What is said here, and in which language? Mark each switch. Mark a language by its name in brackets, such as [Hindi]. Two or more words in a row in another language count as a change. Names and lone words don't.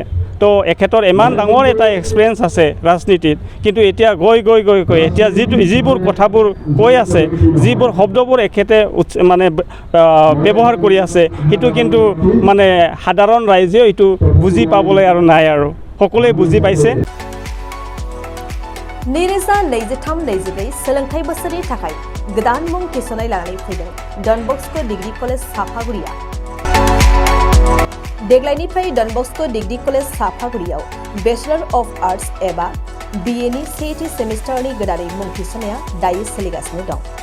[Assamese] তো এখেতৰ ইমান ডাঙৰ এটা এক্সপিৰিয়েঞ্চ আছে ৰাজনীতিত, কিন্তু এতিয়া গৈ এতিয়া যিবোৰ কথাবোৰ কৈ আছে, যিবোৰ শব্দবোৰ এখেতে মানে ব্যৱহাৰ কৰি আছে সেইটো কিন্তু মানে সাধাৰণ ৰাইজেও এইটো বুজি পাবলৈ আৰু নাই আৰু সকলোৱে বুজি পাইছে। [Bodo] नैरोजा 23-24 सोलोंथाइ बोसोरनि थाखाय गोदान मुं थिसननाय लानानै फैदों डन बस्को डिग्री कलेज साफागुरिया। देग्लायनिफ्राय डन बस्को डिग्री कलेज साफागुरियाव [English] bachelor of arts [Bodo] एबा BA नि सेथि सेमिस्टारनि गोदानै मुं थिसननाया दायो सोलिगासिनो दं।